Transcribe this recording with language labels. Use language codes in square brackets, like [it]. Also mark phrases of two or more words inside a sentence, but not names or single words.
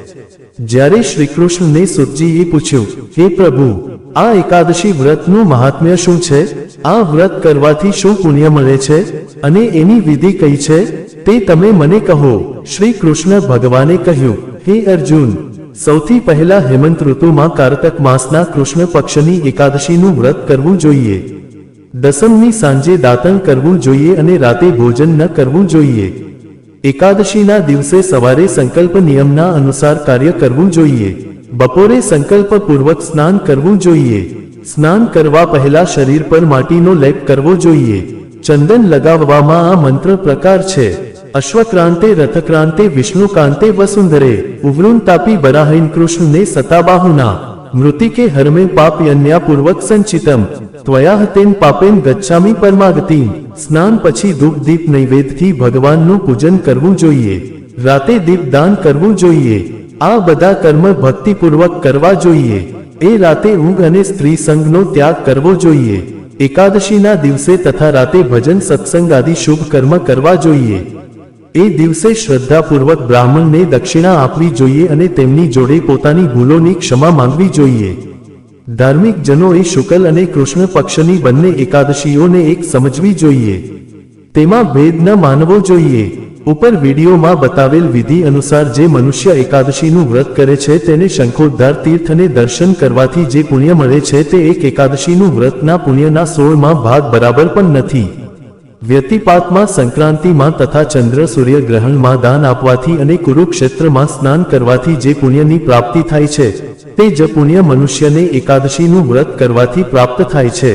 [gu] જ્યારે શ્રીકૃષ્ણને સુતજીએ પૂછ્યું, હે પ્રભુ, આ એકાદશી વ્રતનું મહાત્મ્ય શું છે? આ વ્રત કરવાથી શું પુણ્ય મળે છે અને એની વિધિ કઈ છે તે તમે મને કહો। શ્રી કૃષ્ણ ભગવાને કહ્યું, હે અર્જુન, સૌથી પહેલા હેમંત ઋતુમાં કાર્તક માસના કૃષ્ણ પક્ષની એકાદશીનું વ્રત કરવું જોઈએ। દસમની સાંજે દાતણ કરવું જોઈએ અને રાતે ભોજન ન કરવું જોઈએ। એકાદશીના દિવસે સવારે સંકલ્પ નિયમના અનુસાર કાર્ય કરવું જોઈએ। બપોરે સંકલ્પ પૂર્વક સ્નાન કરવું જોઈએ। સ્નાન કરવા પહેલા શરીર પર માટીનો લેપ કરવો જોઈએ। ચંદન લગાવવામાં આ મંત્ર પ્રકાર છે। [sa] अश्वक्रांते रथक्रांते विष्णुकांते वसुंधरे उवरून तापी बराहीन कृष्णने सताबाहुना मृतिके हरमे पाप यज्ञापूर्वक संचितम त्वया हतेन पापेन गच्छामि परमागतिम। [gu] સ્નાન પછી ધૂપ દીપ નૈવેદ્યથી ભગવાનનું પૂજન કરવું જોઈએ। રાતે દીપદાન કરવું જોઈએ। આ બધા કર્મ ભક્તિપૂર્વક કરવા જોઈએ। એ રાતે ઊંઘ અને સ્ત્રી સંગનો ત્યાગ કરવો જોઈએ। એકાદશીના દિવસે તથા રાતે ભજન સત્સંગ આદિ શુભ કર્મ કરવા જોઈએ। એ દિવસે શ્રદ્ધાપૂર્વક બ્રાહ્મણને દક્ષિણા આપવી જોઈએ અને તેમની જોડે પોતાની ભૂલોની ક્ષમા માંગવી જોઈએ। ધાર્મિક જનોએ શુક્લ અને કૃષ્ણ પક્ષની બંને એકાદશીઓને એક સમજવી જોઈએ। તેમાં ભેદ ન માનવો જોઈએ। ઉપર વીડિયો મેં બતાવેલ વિધિ અનુસાર જે મનુષ્ય એકાદશીનું વ્રત કરે છે તેને શંખોદ્ધાર તીર્થ અને દર્શન કરવાથી જે પુણ્ય મળે છે તે એક એકાદશીનું વ્રતના પુણ્યના 16 ભાગ બરાબર પણ નથી। વ્યતિપાતમાં સંક્રાંતિમાં તથા ચંદ્ર સૂર્ય ગ્રહણમાં દાન આપવાથી અને કુરુક્ષેત્રમાં સ્નાન કરવાથી જે પુણ્યની પ્રાપ્તિ થાય છે તે જ પુણ્ય મનુષ્યને એકાદશીનું વ્રત કરવાથી પ્રાપ્ત થાય છે।